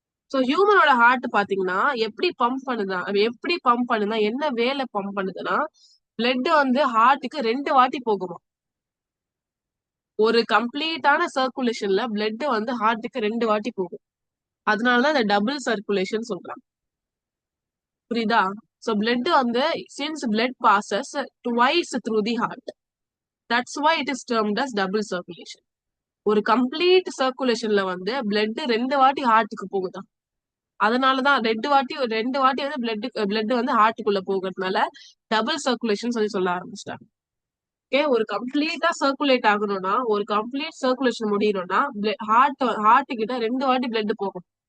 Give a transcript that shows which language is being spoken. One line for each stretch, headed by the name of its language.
Tamil: So ஹியூமனோட heart பாத்தீங்கன்னா எப்படி pump பண்ணுதா, என்ன வேலை பம்ப் பண்ணுதுன்னா பிளட் வந்து ஹார்ட்டுக்கு 2 வாட்டி போகுமா. ஒரு கம்ப்ளீட்டான சர்க்குலேஷன்ல பிளட் வந்து ஹார்ட்டுக்கு 2 வாட்டி போகும். அதனாலதான் இந்த டபுள் சர்க்குலேஷன் சொல்றாங்க. புரியுதா?
English: So blood வந்து since blood passes twice through the heart, that's why it is termed as double circulation.
Tamil: ஒரு கம்ப்ளீட் சர்க்குலேஷன்ல வந்து பிளட் 2 வாட்டி ஹார்ட்டுக்கு போகுதா. அதனாலதான் ரெண்டு வாட்டி வந்து பிளட் வந்து ஹார்ட்டுக்குள்ள போகிறதுனால டபுள் சர்க்குலேஷன் சொல்ல ஆரம்பிச்சிட்டாங்க. ஓகே, ஒரு கம்ப்ளீட்டா சர்க்குலேட் ஆகணும்னா, ஒரு கம்ப்ளீட் சர்க்குலேஷன் முடியணும்னா ஹார்ட் கிட்ட 2 வாட்டி பிளட் போகும்.